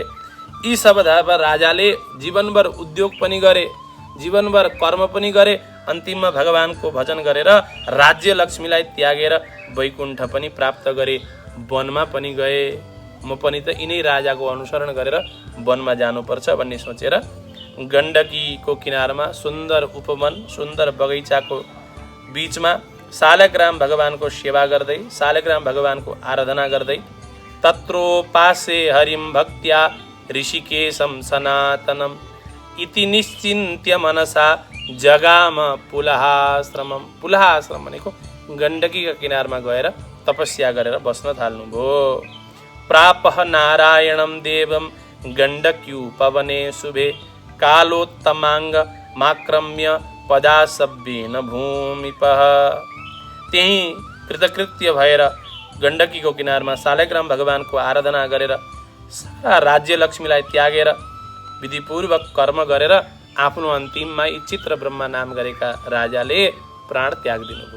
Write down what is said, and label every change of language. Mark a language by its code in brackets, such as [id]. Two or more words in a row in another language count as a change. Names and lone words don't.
[ne] यी सब राजाले जीवनभर उद्योग पनि गरे, जीवनभर कर्म पनि गरे, अन्तिममा भगवानको भजन गरेर राज्य लक्ष्मीलाई त्यागेर वैकुण्ठ पनि प्राप्त गरे, वनमा पनि गए। म पनि त यिनै राजाको अनुसरण गरेर वनमा जानुपर्छ भन्ने सोचेर गण्डकीको किनारमा सुन्दर उपवन, सुन्दर बगैँचाको बीचमा सालग्राम भगवानको सेवा गर्दै, सालग्राम भगवानको आराधना गर्दै [sa] तत्रोपासे हरिम भक्त्या ऋषिकेशम सनातनम इति निश्चिन्त्य मनसा जगाम पुलहाश्रमम। [ne] पुलहाश्रम भनेको गण्डकीका किनारमा गएर तपस्या गरेर बस्न थाल्नुभयो। [sa] प्रापः नारायणम देवम गण्डक्युपवने शुभे कालोत्तमांग माक्रम्य पदासभ्येन भूमिपः। [ne] त्यही कृतकृत्य भएर गण्डकीको किनारमा सालग्राम भगवानको आराधना गरेर सारा राज्य लक्ष्मीलाई त्यागेर विधिपूर्वक कर्म गरेर आफ्नो अन्तिममा यी चित्रब्रह्मा नाम गरेका राजाले प्राण त्याग दिनुभयो।